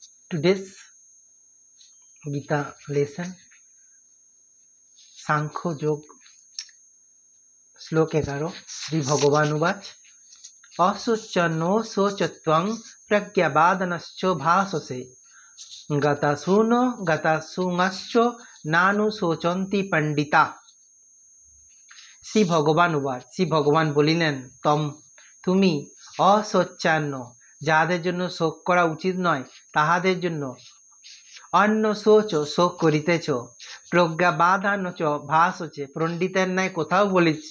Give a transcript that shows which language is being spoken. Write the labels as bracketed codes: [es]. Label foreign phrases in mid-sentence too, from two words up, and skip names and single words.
[en] Today's Gita lesson, [sa] सांख्य योग, श्लोक 11, श्री भगवान उवाच, अशोच्यान् अन्वशोचस्त्वं प्रज्ञावादांश्च भाषसे, गतासून् अगतासूंश्च नानुशोचन्ति पण्डिताः. শ্রী ভগবান উবাচ, [bn] শ্রী ভগবান বলিলেন, তুমি অসচ্ছান্ন, যাহাদের জন্য শোক করা উচিত নয় তাহাদের জন্য অন্য শোক করিতেছ, [sa] প্রজ্ঞাবাদান চ ভাসছে, [bn] পণ্ডিতের ন্যায় কোথাও বলিতেছ।